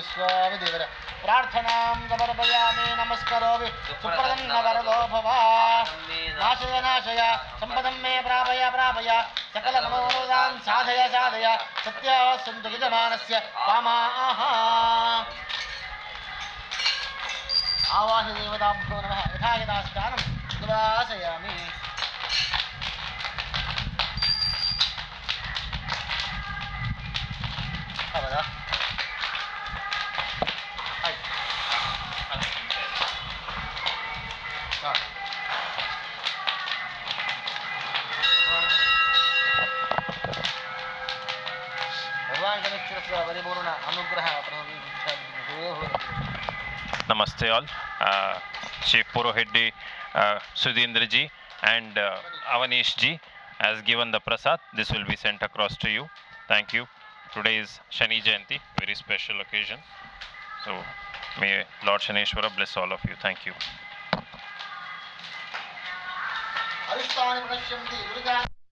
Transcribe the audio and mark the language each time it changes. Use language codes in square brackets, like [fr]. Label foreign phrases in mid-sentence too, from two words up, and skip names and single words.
[sa] ಸ್ವಾಮಿ ದೇವರ ಪ್ರಾರ್ಥನಾಂ ಸಮರ್ಪಯಾಮಿ ನಮಸ್ಕರೋಮಿ ಸುಪ್ರದನ್ನ ವರದೋ ಭವ ನಾಶಯ ನಾಶಯ ಸಂಪದಂ ಮೇ ಪ್ರಾಪಯ ಸಕಲ ಮನೋರಥಾನ್ ಸಾಧಯ ಸತ್ಯ ಸಂತು ಯಜಮಾನಸ್ಯ ಕಾಮಾಹ ಆವಾಹಿ ದೇವತಾಭ್ಯೋ ನಮಃ ಯಥಾ ಯಥಾ ಸ್ಥಾನಂ ನಿವಾಸಯಾಮಿ. [kn] ಹೌದಾ? ಆಯ್ತು. ಭಗವಾನ್ ಗಣೇಶ್ವರ ಪರಿಪೂರ್ಣ ಅನುಗ್ರಹ. [en] Namaste all. Chief Purohit Sudhindra ji and Avanish ji has given the prasad. This will be sent across to you. Thank you. Today is Shani Jayanti, very special occasion. So may Lord Shaneshwara bless all of you. Thank you. [sa] ಅರಿಷ್ಟಾನಿ ಪಶ್ಯಂತಿ ದುರ್ಗಾ